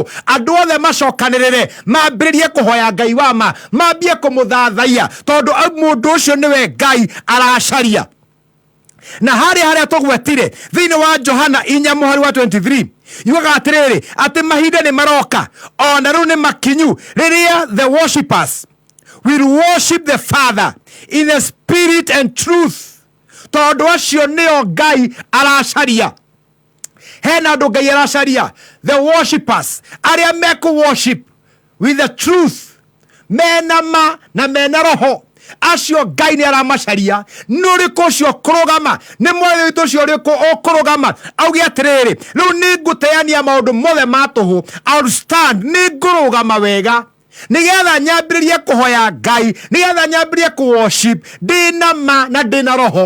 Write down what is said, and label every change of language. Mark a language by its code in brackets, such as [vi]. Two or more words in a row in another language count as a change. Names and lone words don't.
[ki] Andũ othe macokanĩrĩre mambĩrĩrie kũhoya Ngai wa ma, mambie kũmũthathaiya tondũ mũndũ ũcio nĩwe Ngai aracaria. Na harĩa tũgwetire thĩinĩ wa Johana 4:23 yugaga atĩrĩrĩ atĩ mahinda nĩ maroka ona rĩu nĩ makinyu rĩrĩa [en] the worshippers will worship the Father in the spirit and truth. [ki] Tondũ acio nĩo Ngai aracaria. Hena andũ Ngai aracaria, [en] the worshippers [ki] arĩa mekũ [en] worship with the truth, [ki] mena ma na mena roho. Acio Ngai nĩ aramacaria. Nĩ ũrĩkũ ũcio kũrũgama? Nĩ mwathani witũ ũcio ũrĩkũ ũkũrũgama auge atĩrĩrĩ rĩu nĩ ngũteania maũndũ mothe ma tũhũ, [en] I'll stand, [ki] nĩ ngũrũgama wega nĩgetha nyambĩrĩrie kũhoya Ngai, nĩgetha nyambĩrĩrie kũ-worship ndĩna ma na ndĩna roho.